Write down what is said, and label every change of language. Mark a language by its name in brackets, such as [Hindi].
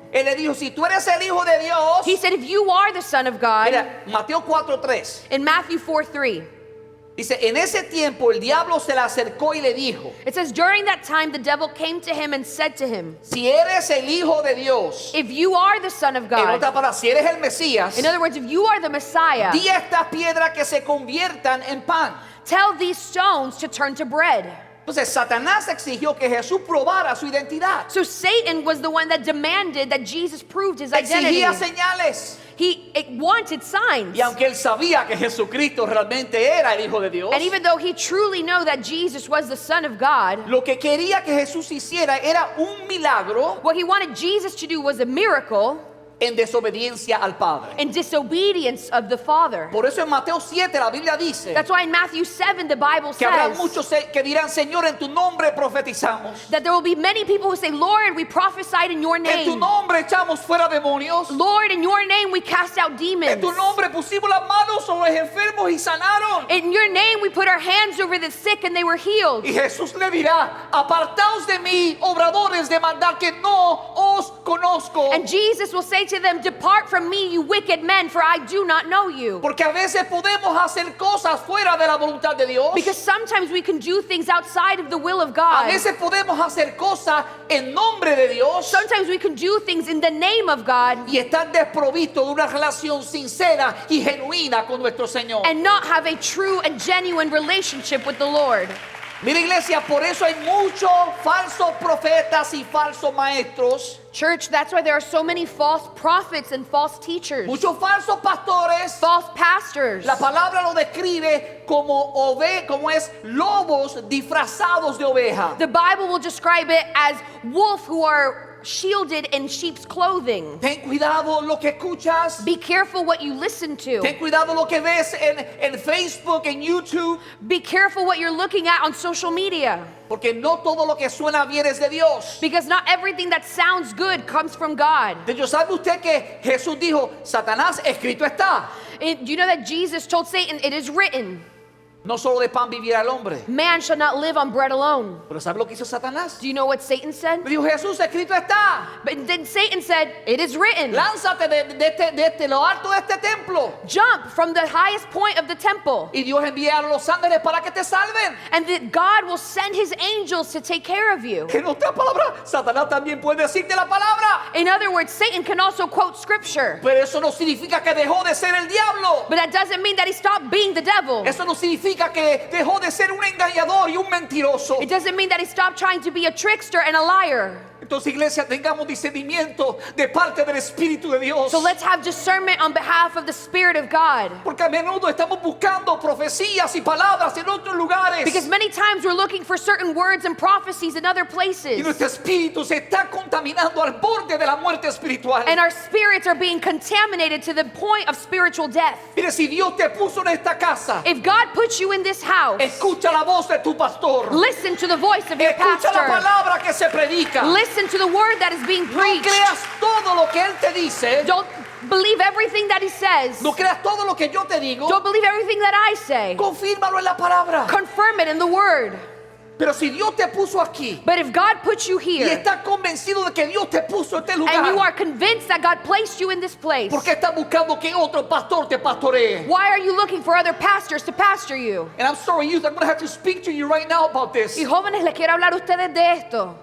[Spanish] Él le dijo, si tú eres el Hijo de Dios, [English] He said, if you are the Son of God, [Spanish] mira, Mateo 4:3, [English] in Matthew 4:3, [Spanish] dice, en ese tiempo el diablo se le acercó y le dijo, [English] it says, during that time the devil came to him and said to him, [Spanish] si eres el Hijo de Dios, [English] if you are the Son of [Spanish] en [English] God, [Spanish] otras palabras, si eres el Mesías, [English] in other words, if you are the Messiah, [Spanish] di a estas piedras que se conviertan en pan. [English] tell these stones to turn to bread. [Spanish] Entonces Satanás exigió que Jesús probara su identidad. [English] So Satan was the one that demanded that Jesus proved his identity. [Spanish] Exigía señales. [English] He wanted signs. [Spanish] Y aunque él sabía que Jesucristo realmente era el Hijo de Dios, [English] And even though he truly knew that Jesus was the Son of God, [Spanish] lo que quería que Jesús hiciera era un milagro [English] what he wanted Jesus to do was a miracle [Spanish] en desobediencia al Padre. [English] in disobedience of the Father. [Spanish] Por eso en Mateo 7 la Biblia dice [English] That's why in Matthew 7 the Bible [Spanish] que habrá [English] says [Spanish] muchos que dirán, Señor, en tu nombre profetizamos. [English] that there will be many people who say, Lord, we prophesied in your [Spanish] En tu [English] name. [Spanish] nombre echamos fuera demonios. [English] Lord, in your name we cast out [Spanish] En [English] demons. [Spanish] tu nombre pusimos las manos sobre los enfermos y sanaron. [English] In your name we put our hands over the sick and they were healed. [Spanish] Y Jesús le dirá, apartaos de mí, obradores de maldad, que no os conozco. [English] And Jesus will say to them, depart from me, you wicked men, for I do not know you. [Spanish] Porque a veces podemos hacer cosas fuera de la voluntad de Dios. [English] Because sometimes we can do things outside of the will of [Spanish] A [English] God. [Spanish] veces podemos hacer cosas en nombre de Dios [English] Sometimes we can do things in the name of God [Spanish] y estar desprovisto de una relación sincera y genuina con nuestro Señor. [English] and not have a true and genuine relationship with the Lord. [Spanish] Mira, iglesia, por eso hay muchos falsos profetas y falsos maestros, [English] Church, that's why there are so many false prophets and false teachers, [Spanish] muchos falsos pastores. [English] false pastors. [Spanish] La palabra lo describe como es lobos disfrazados de oveja. [English] The Bible will describe it as wolves who are shielded in sheep's clothing. [Spanish] Ten cuidado lo que escuchas. [English] Be careful what you listen to. [Spanish] Ten cuidado lo que ves en Facebook, en YouTube, [English] Be careful what you're looking at on social media. [Spanish] porque no todo lo que suena bien es de Dios. [English] Because not everything that sounds good comes from God. [Spanish] De hecho, ¿sabe usted que Jesús dijo, Satanás, escrito está? [English] Do you know that Jesus told Satan, it is written, [Spanish] No solo de pan vivirá el hombre. [English] man shall not live on bread alone. [Spanish] Pero ¿sabe lo que hizo Satanás? [English] Do you know what Satan said? [Spanish] Me dijo, Jesús, escrito está. [English] But then Satan said, it is written. [Spanish] Lánzate de lo alto de este templo. [English] Jump from the highest point of the temple. [Spanish] Y Dios enviará a los ángeles para que te salven. [English] And that God will send his angels to take care of you. [Spanish] En otra palabra, Satanás también puede decirte la palabra. [English] In other words, Satan can also quote scripture. [Spanish] Pero eso no significa que dejó de ser el diablo. [English] But that doesn't mean that he stopped being the devil. [Spanish] Eso no significa que dejó de ser un engañador y un mentiroso. [English] It doesn't mean that he stopped trying to be a trickster and a liar. [Spanish] Entonces, iglesia, tengamos discernimiento de parte del Espíritu de Dios. [English] So let's have discernment on behalf of the Spirit of God. [Spanish] Porque a menudo estamos buscando profecías y palabras en otros lugares. [English] Because many times we're looking for certain words and prophecies in other [Spanish] Y [English] places. [Spanish] nuestro espíritu se está contaminando al borde de la muerte espiritual. [English] And our spirits are being contaminated to the point of spiritual death. [Spanish] Mire, si Dios te puso en esta casa, [English] If God puts you in this house, [Spanish] escucha la voz de tu pastor. [English] listen to the voice of your [Spanish] Escucha la [English] pastor. [Spanish] palabra que se predica. [English] Listen to the word that is being [Spanish] No [English] preached. [Spanish] creas todo lo que Él te dice. [English] Don't believe everything that he says. [Spanish] No creas todo lo que yo te digo. [English] Don't believe everything that I say. [Spanish] Confírmalo en la palabra. [English] Confirm it in the word. [Spanish] Pero si Dios te puso aquí [English] But if God puts you [Spanish] y [English] here [Spanish] estás convencido de que Dios te puso en este [English] and you [Spanish] lugar, [English] are convinced that God placed you in this place, [Spanish] ¿por qué estás buscando que otro pastor te pastoree? [English] why are you looking for other pastors to pastor you? And I'm sorry, youth, I'm going to have to speak to you right now about this. [Spanish] Y jóvenes, les quiero hablar a ustedes de esto.